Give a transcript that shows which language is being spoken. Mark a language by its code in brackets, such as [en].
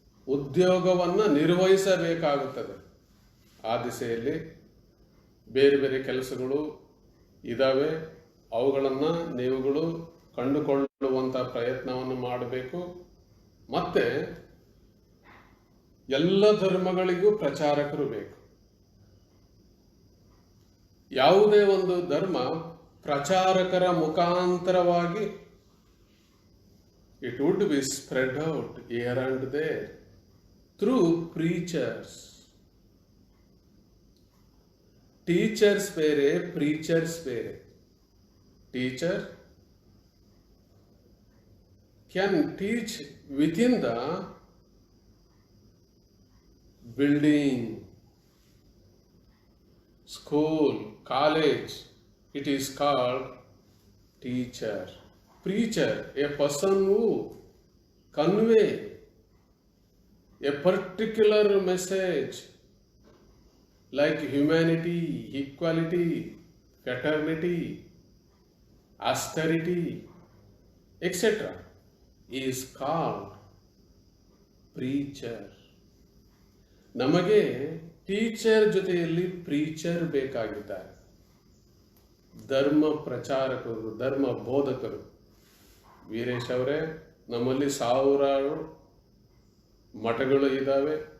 [kn] ಉದ್ಯೋಗವನ್ನು ನಿರ್ವಹಿಸಬೇಕಾಗುತ್ತದೆ. ಆ ದಿಸೆಯಲ್ಲಿ ಬೇರೆ ಬೇರೆ ಕೆಲಸಗಳು ಇದ್ದಾವೆ. ಅವುಗಳನ್ನು ನೀವುಗಳು ಕಂಡುಕೊಳ್ಳುವಂಥ ಪ್ರಯತ್ನವನ್ನು ಮಾಡಬೇಕು. ಮತ್ತೆ ಎಲ್ಲ ಧರ್ಮಗಳಿಗೂ ಪ್ರಚಾರಕರು ಬೇಕು. ಯಾವುದೇ ಒಂದು ಧರ್ಮ ಪ್ರಚಾರಕರ ಮುಖಾಂತರವಾಗಿ [en] it would be spread out here and there through preachers. [kn] Teachers ಬೇರೆ, preachers ಬೇರೆ. [en] Teacher can teach within the building, school, college. It is called teacher. Preacher, a person who convey a particular message like humanity, equality, fraternity, austerity, etc. is called preacher. [kn] ನಮಗೆ teacher ಜೊತೆಯಲ್ಲಿ preacher ಬೇಕಾಗಿದ್ದಾರೆ. ಧರ್ಮ ಪ್ರಚಾರಕರು, ಧರ್ಮ ಬೋಧಕರು. ವೀರೇಶ್ ಅವರೇ, ನಮ್ಮಲ್ಲಿ ಸಾವಿರಾರು ಮಠಗಳು ಇದ್ದಾವೆ.